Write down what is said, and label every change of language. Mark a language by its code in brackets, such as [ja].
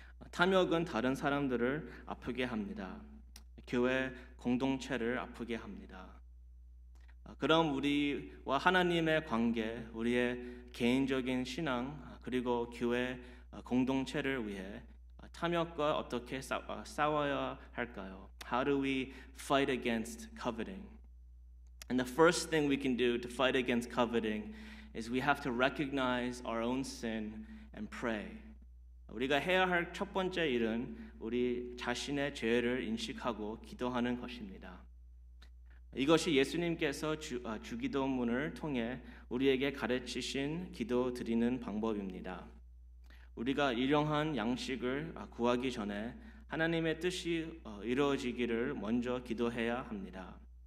[ko] 탐욕은 다른 사람들을 아프게 합니다. 교회 공동체를 아프게 합니다. 그럼 우리와 하나님의 관계, 우리의 개인적인 신앙 그리고 교회 공동체를 위해 탐욕과 어떻게 싸워야 할까요? [en] How do we fight against coveting? And the first thing we can do to fight against coveting is we have to recognize our own sin and pray. [ko] 우리가 해야 할 첫 번째 일은 우리 자신의 죄를 인식하고 기도하는 것입니다. 이것이 예수님께서 주기도문을 통해 우리에게 가르치신 기도 드리는 방법입니다. 우리가 일용할 양식을 구하기 전에 하나님의 뜻이 이루어지기를 먼저 기도해야 합니다.